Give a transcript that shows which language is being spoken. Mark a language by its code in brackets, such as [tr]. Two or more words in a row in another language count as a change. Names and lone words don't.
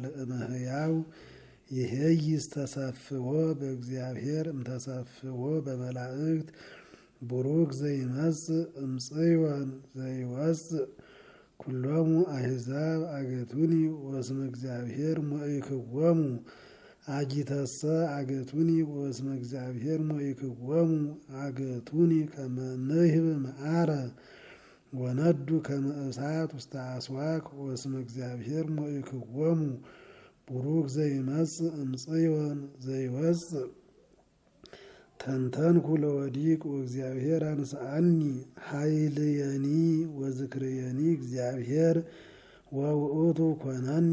[gez] እመሕያው ይሄይስ ተሰፍዎ በእግዚአብሔር እምተሰፍዎ በመላእክት ቡሩክ ዘይመጽእ እምጽዮን ዘይወፅእ ኩሎሙ አሕዛብ አገቱኒ ወስመ እግዚአብሔር ሞኢክዎሙ አጊተሰ አገቱኒ ወስመ እግዚአብሔር ሞኢክዎሙ አገቱኒ ከመ ንህብ መዓረ ወነዱ ከመ እሳት ውስተ አስዋክ ወስመ እግዚአብሔር ሞኢክዎሙ ቡሩክ ዘይመጽእ እምጽዮን ዘይወፅእ ተንተንኩ ለወዲቅ ወእግዚአብሔር አንስአኒ ኃይልየኒ ወዝክርየኒ እግዚአብሔር ወውእቱ ኮነኒ